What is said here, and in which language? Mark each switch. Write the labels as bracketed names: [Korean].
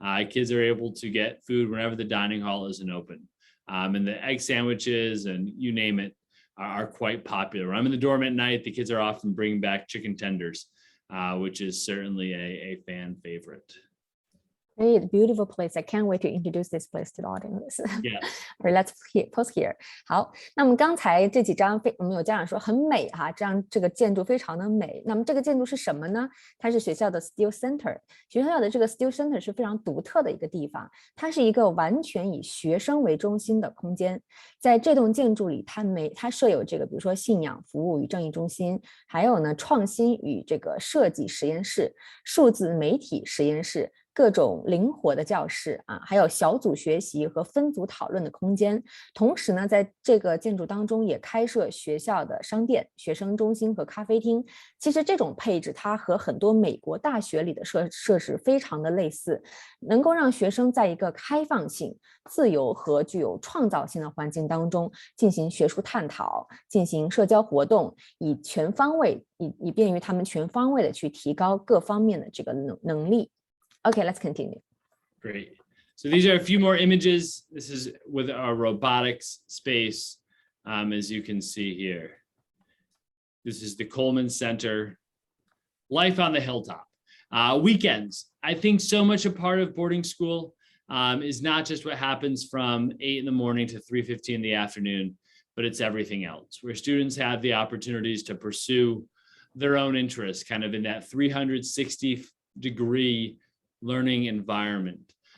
[English] Kids are able to get food whenever the dining hall isn't open. And the egg sandwiches and you name it are quite popular. When I'm in the dorm at night, the kids are often bringing back chicken tenders, which is certainly a fan favorite. Great, beautiful place. I can't wait to introduce this place to the audience. Yes. Or let's pause here. [Chinese] 好，那么刚才这几张我们有家长说很美哈，这个建筑非常的美。那么这个建筑是什么呢？它是学校的 Steele Center。学校的这个 Steele Center 是非常独特的一个地方，它是一个完全以学生为中心的空间。在这栋建筑里，它设有这个，比如说信仰服务与正义中心，还有呢创新与这个设计实验室、数字媒体实验室。各种灵活的教室还有小组学习和分组讨论的空间。同时呢，在这个建筑当中也开设学校的商店、学生中心和咖啡厅。其实这种配置它和很多美国大学里的设施非常的类似，能够让学生在一个开放性、自由和具有创造性的环境当中进行学术探讨、进行社交活动，以便于他们全方位的去提高各方面的这个能力。 [English] Okay, let's continue. Great. So these are a few more images. This is with our robotics space, as you can see here. This is the Coleman Center. Life on the hilltop. Weekends. I think so much a part of boarding school is not just what happens from 8 in the morning to 3:15 in the afternoon, but it's everything else, where students have the opportunities to pursue their own interests, kind of in that 360-degree learning environment.